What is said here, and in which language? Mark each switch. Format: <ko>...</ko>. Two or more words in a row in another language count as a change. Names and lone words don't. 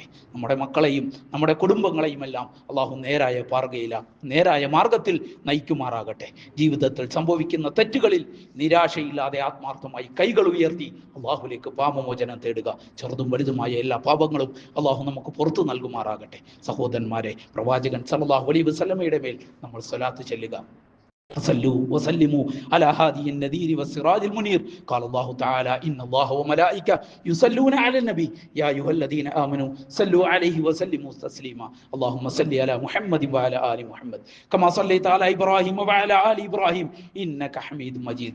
<ml>നമ്മുടെ മക്കളെയും നമ്മുടെ കുടുംബങ്ങളെയും എല്ലാം അള്ളാഹു നേരായ മാർഗത്തിൽ നയിക്കുമാറാകട്ടെ. ജീവിതത്തിൽ സംഭവിക്കുന്ന തെറ്റുകളിൽ നിരാശയില്ലാതെ ആത്മാർത്ഥമായി കൈകൾ ഉയർത്തി അള്ളാഹുലേക്ക് പാപമോചനം തേടുക. ചെറുതും വലുതുമായ എല്ലാ പാപങ്ങളും അള്ളാഹു നമുക്ക് പുറത്തു നൽകുമാറാകട്ടെ. സഹോദരന്മാരെ, പ്രവാചകൻ</ml> <ar>صلى الله عليه وسلم</ar> <ml>മേൽ നമ്മൾ സ്വലാത്ത് ചൊല്ലുക.</ml> <ar>صلوا وسلموا على هادي النذير والسراج المنير. قال الله تعالى إن الله وملائكته يصلون على النبي يا أيها الذين آمنوا صلوا عليه وسلموا تسليما. اللهم صل على محمد وعلى آل محمد كما صليت على إبراهيم وعلى آل إبراهيم إنك حميد مجيد.</ar>